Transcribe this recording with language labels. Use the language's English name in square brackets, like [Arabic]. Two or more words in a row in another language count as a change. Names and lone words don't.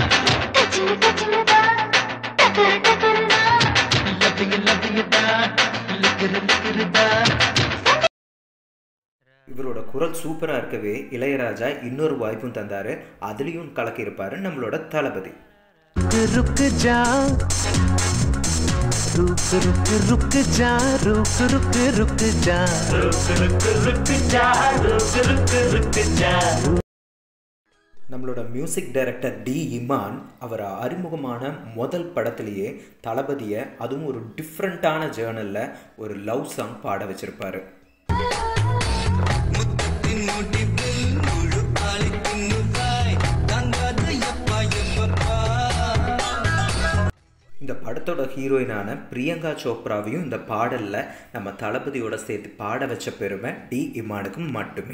[Tamil] இவரோட குரல் சூப்பராக இருக்கவே இளையராஜா இன்னொரு வாய்ப்பும் தந்தார். அதுலேயும் கலக்கியிருப்பார் நம்மளோட தளபதி. [Hindi] रुक जा रुक रुक रुक जा रुक रुक रुक जा रुक रुक रुक जा रुक रुक रुक जा. [Tamil] நம்மளோட [English] music director [Tamil] டி இமான் அவர் அறிமுகமான முதல் படத்திலேயே தளபதியை அதுவும் ஒரு டிஃப்ரெண்ட்டான ஜேர்னலில் ஒரு [English] love song [Tamil] பாட வச்சிருப்பாரு. இந்த படத்தோட ஹீரோயினான பிரியங்கா சோப்ராவையும் இந்த பாடலில் நம்ம தளபதியோட சேர்த்து பாட வச்ச பெருமை டி இமானுக்கு மட்டுமே.